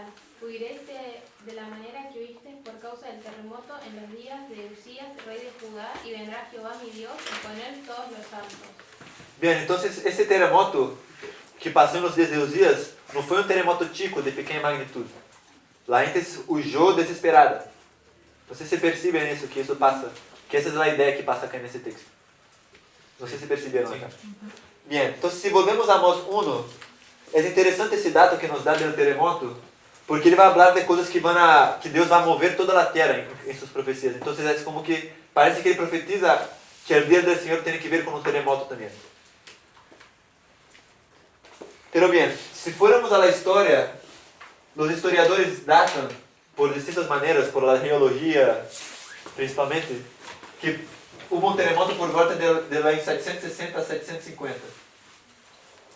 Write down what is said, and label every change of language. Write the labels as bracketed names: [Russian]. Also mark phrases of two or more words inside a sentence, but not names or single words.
[Spanish] Huiréis de la manera que huisteis por causa del terremoto en los días de Usías, rey de Judá, y vendrá Jehová mi Dios, y con él todos los santos. Bien, entonces ese terremoto que pasó en los días de Usías no fue un terremoto chico de pequeña magnitud. La gente huyó desesperada. [Portuguese] Vocês se percebem [Spanish] eso, que eso pasa, que esa es la idea que pasa acá en ese texto. No sé si percibieron acá. Bien, entonces si volvemos a Amós 1, es interesante ese dato que nos da del terremoto, porque [Portuguese] ele vai [Spanish] hablar de [Portuguese] coisas que Deus vai mover toda a terra em suas profecias. [Spanish] Entonces es como que parece que ele profetiza que el día del Señor tiene que ver con un terremoto también. Pero bien, si fuéramos a la historia, los historiadores datan por distintas maneras, por la geología principalmente, que hubo un terremoto [Portuguese] por volta [Spanish] de la 760 a 750.